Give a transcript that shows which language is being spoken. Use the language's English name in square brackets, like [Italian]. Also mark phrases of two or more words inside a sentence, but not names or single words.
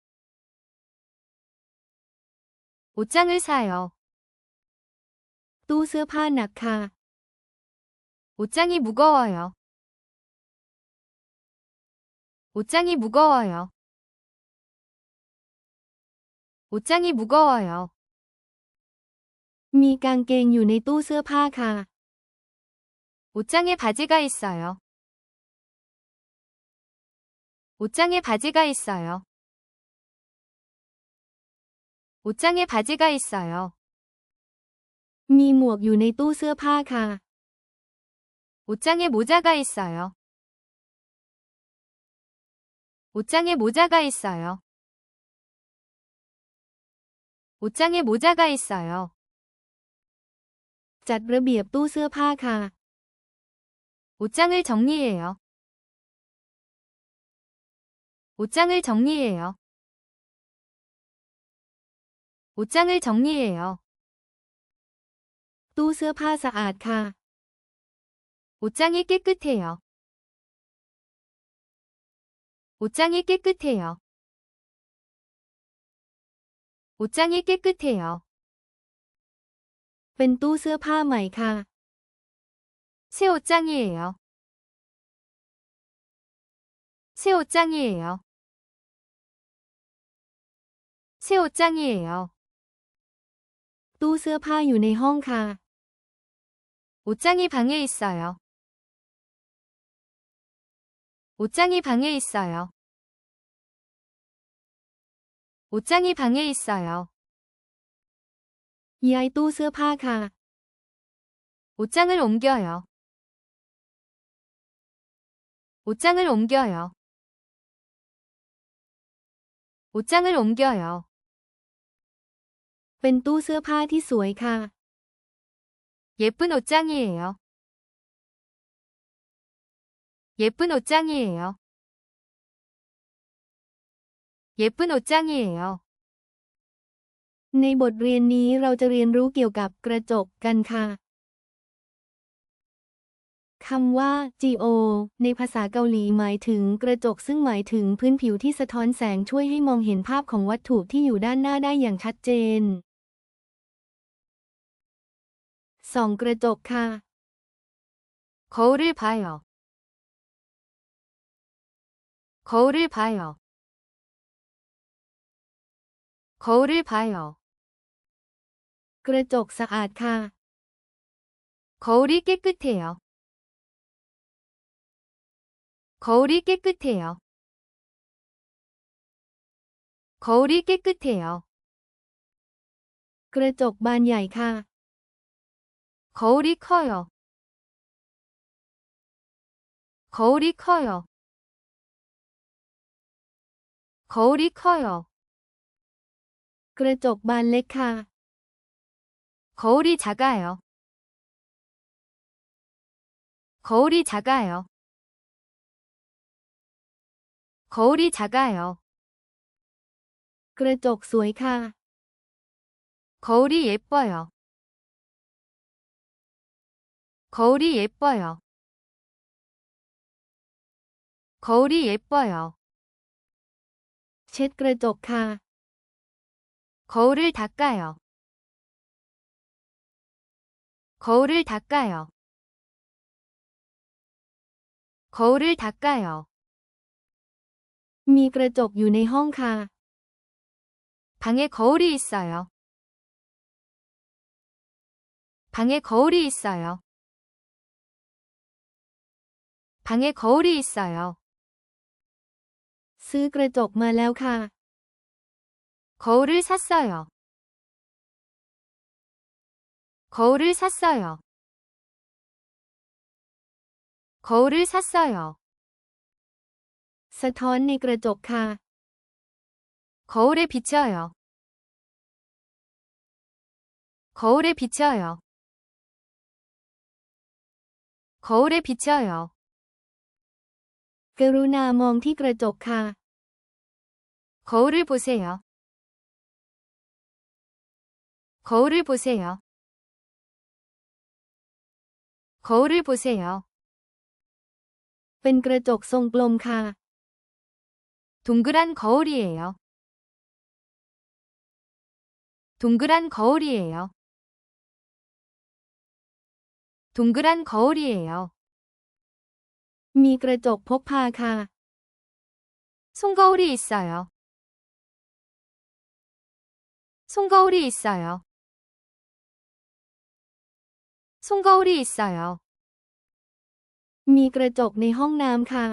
[Korean] 옷장을 사요. [Thai] ตู้เสื้อผ้าหนักค่ะ [Korean] 옷장이 무거워요. 옷장이 무거워요. 옷장이 무거워요. [Thai] มีกางเกงอยู่ในตู้เสื้อผ้าค่ะ [Korean] 옷장에 바지가 있어요. 옷장에 바지가 있어요. 옷장에 바지가 있어요. [Thai] มีหมวกอยู่ในตู้เสื้อผ้าค่ะ [Korean] 옷장에 모자가 있어요. 옷장에 모자가 있어요. 옷장에 모자가 있어요. [Thai] จัดระเบียบตู้เสื้อผ้าค่ะ [Korean] 옷장을 정리해요. 옷장을 정리해요. 옷장을 정리해요. [Thai] ตู้เสื้อผ้าสะอาดค่ะ [Korean] 옷장이 깨끗해요. 옷장이 깨끗해요. 옷장이 깨끗해요. [Thai] เป็นตู้เสื้อผ้าใหม่ค่ะ [Korean] 새 옷장이에요. 새 옷장이에요. 새 옷장이에요. [Thai] ตู้เสื้อผ้าอยู่ในห้องค่ะ [Korean] 옷장이 방에 있어요. 옷장이 방에 있어요. 옷장이 방에 있어요. [Thai] ย้ายตู้เสื้อผ้าค่ะ [Korean] 옷장을 옮겨요. 옷장을 옮겨요. 옷장을 옮겨요. [Thai] เป็นตู้เสื้อผ้าที่สวยค่ะ [Korean] 예쁜 옷장이에요. 예쁜 옷장이에요. 예쁜 옷장이에요. [Thai] ในบทเรียนนี้เราจะเรียนรู้เกี่ยวกับกระจกกันค่ะคำว่า "Geo" ในภาษาเกาหลีหมายถึงกระจกซึ่งหมายถึงพื้นผิวที่สะท้อนแสงช่วยให้มองเห็นภาพของวัตถุที่อยู่ด้านหน้าได้อย่างชัดเจน ส่องกระจกค่ะ [Korean] 거울을 봐요. 거울을 봐요. 거울을 봐요. [Thai] กระจกสะอาดค่ะ [Korean] 거울이 깨끗해요. 거울이 깨끗해요. 거울이 깨끗해요. [Thai] กระจกบานใหญ่ค่ะ [Korean] 거울이 커요. 거울이 커요. 거울이 커요. [Thai] กระจกบานเล็กค่ะ [Korean] 거울이 작아요. 거울이 작아요. 거울이 작아요. [Thai] กระจกสวยค่ะ [Korean] 거울이 예뻐요. 거울이 예뻐요. 거울이 예뻐요. [Thai] เช็ดกระจกค่ะ [Korean] 거울을 닦아요. 거울을 닦아요. 거울을 닦아요. [Thai] มีกระจกอยู่ในห้องค่ะ [Korean] 방에 거울이 있어요. 방에 거울이 있어요. 방에 거울이 있어요. [Thai] ซื้อกระจกมาแล้วค่ะ [Korean] 거울을 샀어요. 거울을 샀어요. 거울을 샀어요. [Thai] สะท้อนในกระจกค่ะ [Korean] 거울에 비춰요. 거울에 비춰요. 거울에 비춰요. [Thai] กรุณามองที่กระจกค่ะ [Korean] 거울을 보세요. 거울을 보세요. 거울을 보세요. [Thai] เป็นกระจกทรงกลมค่ะ [Korean] 동그란 거울이에요. 동그란 거울이에요. 동그란 거울이에요. [Thai] มีกระจกพกพาค่ะ [Korean] 손거울이 있어요. 손거울이 있어요. 손거울이 있어요. [Thai] มีกระจกในห้องน้ำค่ะ